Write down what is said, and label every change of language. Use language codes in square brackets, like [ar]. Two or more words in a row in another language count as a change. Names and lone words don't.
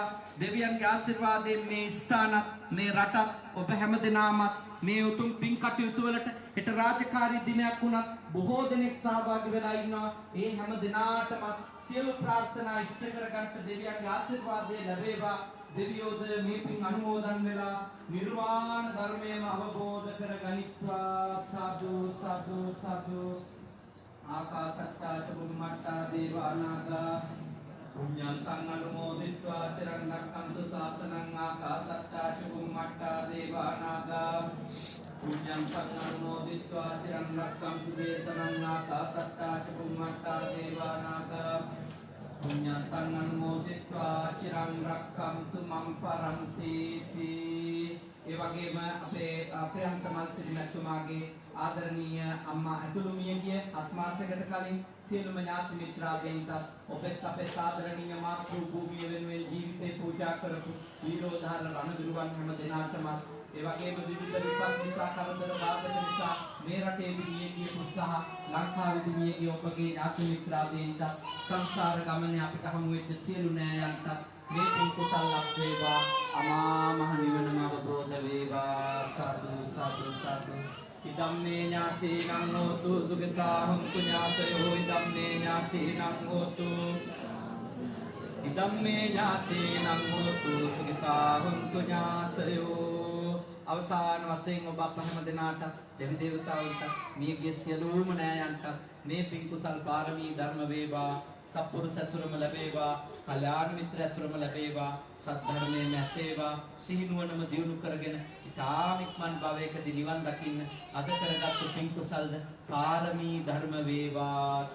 [si] දෙවියන්ගේ ආශිර්වාදයෙන් මේ ස්ථානත්, මේ රටත්, ඔබ හැමදෙනාම මේ උතුම් පින් කටයුතු වලට හෙට රාජකාරී දිනයක් වුණත් බොහෝ දෙනෙක් සහභාගී වෙලා ඉන්නවා. ඒ හැම දිනාටම සියලු ප්‍රාර්ථනා ඉෂ්ට කරගන්න දෙවියන්ගේ ආශිර්වාදය ලැබේවා. දෙවියෝද මේ පින් අනුමෝදන් වෙලා නිර්වාණ ධර්මයම අවබෝධ කරගනිත්වා. [pi] සාදු සාදු සාදු. ආකාසත්තා ච බුම්මත්තා දේවානාගා පුඤ්ඤන්තං අනුමෝදිत्वा චිරං රක්ඛන්තු ශාසනං. ආකාසත්තා ච බුම්මත්තා දේවානාගා පුඤ්ඤන්තං අනුමෝදිत्वा චිරං රක්ඛන්තු දේශනං. ආකාසත්තා ච බුම්මත්තා දේවානාගා පුඤ්ඤන්තං අනුමෝදිत्वा චිරං රක්ඛන්තු මම් පරන්ති. [si] ඒ වගේම අපේ ප්‍රියන්ත මල්සිරි මැතිතුමාගේ ආදරණීය අම්මා ඇතුළු මියගිය අත්මාසයකට කලින් සියලුම ඥාති මිත්‍රාදීන්ට ඔබත් අපේ ආදරණීය මාතෘ භූමිය වෙනුවෙන් ජීවිතේ පූජා කරපු වීරෝදාර රණවිරුවන් හැම දෙනාටම ඒ වගේම විවිධ විපත් නිසා, කරදර බාධක නිසා මේ රටේ මියගිය පුත්සහ ලංකාවේ මියගිය ඔබගේ ඥාති මිත්‍රාදීන්ට සංසාර ගමනේ අපිට හමු වෙච්ච සියලු නෑයන්ට මේ පින් කුසල් ලක් වේවා. අමා මහ නිවනම අවබෝධ වේවා. [pi] සාදු සාදු සාදු. ඉදම්මේ ඥාතීනං හෝතු සුඛිතා හොන්තු ඥාතයෝ. ඉදම්මේ ඥාතීනං හෝතු ඉදම්මේ ඥාතීනං හෝතු සුඛිතා හොන්තු ඥාතයෝ. [si] අවසාන වශයෙන් ඔබ අප හැම දෙනාට දෙවි දේවතාවුන්ට මියගිය සියලුම නෑයන්ට මේ පින් කුසල් පාරමී ධර්ම වේවා. සත්පුරුෂ ඇසුරම ලැබේවා. කල්‍යාණ මිත්‍ර ඇසුරම ලැබේවා. සද්ධර්මයේ නැසේවා. සිහිනුවණම දියුණු කරගෙන ඊටාම ඉක්මන් භවයකදී නිවන් දකින්න අද කරගත්තු පින් කුසල්ද පාරමී ධර්ම වේවා.